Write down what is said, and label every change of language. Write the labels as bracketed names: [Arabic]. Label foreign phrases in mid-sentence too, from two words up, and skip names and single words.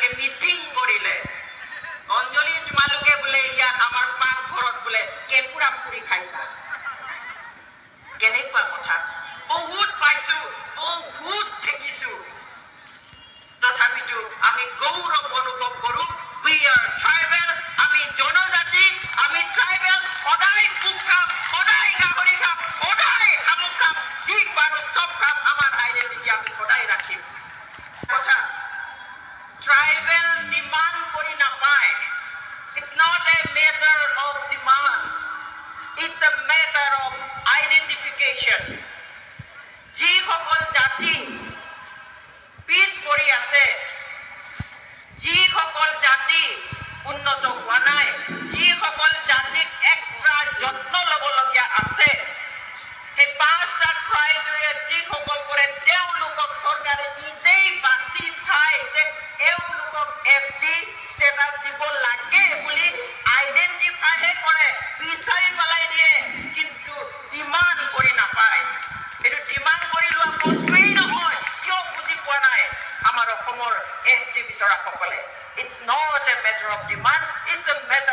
[Assamese] মিটিং কৰিলে অঞ্জলি তোমালোকে বোলে ইয়াত আমাৰ পাকঘৰত বোলে কেঁকুৰা পুৰি খাইছা কেনেকুৱা কথা বহুত পাইছো বহুত দেখিছো তথাপিতো আমি গৌৰৱ অনুভৱ কৰো [English] we are tribal [Assamese] আমি জনজাতি আমি tribal সদায় পোক খাম সদায় গাহৰি খাম সদায় শামুক খাম যি পাৰো চব খাম আমাৰ আইডেণ্টিটি আমি সদায় ৰাখিম কথা [English] tribal demand [Assamese] কৰি নাপায় [English] it's not a matter of demand it's a matter of identification [Assamese] যিসকল জাতি পিছ পৰি আছে যিসকল জাতি উন্নত হোৱা নাই যিসকল জাতিক এক্সট্ৰা যত্ন ল'বলগীয়া আছে সেই পাঁচটা ক্ৰাইটেৰিয়া যিসকল কৰে তেওঁলোকক চৰকাৰে নিজেই বাছি চাই যে এওঁলোকক [English] ST status [Assamese] দিব লাগে বুলি আইডেণ্টিফাইহে কৰে বিচাৰি পেলাই দিয়ে কিন্তু ডিমাণ্ড কৰি নাপায় এইটো ডিমাণ্ড কৰি লোৱা বস্তুৱেই নহয় কিয় বুজি পোৱা নাই আমাৰ অসমৰ ST বিচৰাসকলে [English] It's not a matter of demand, it's a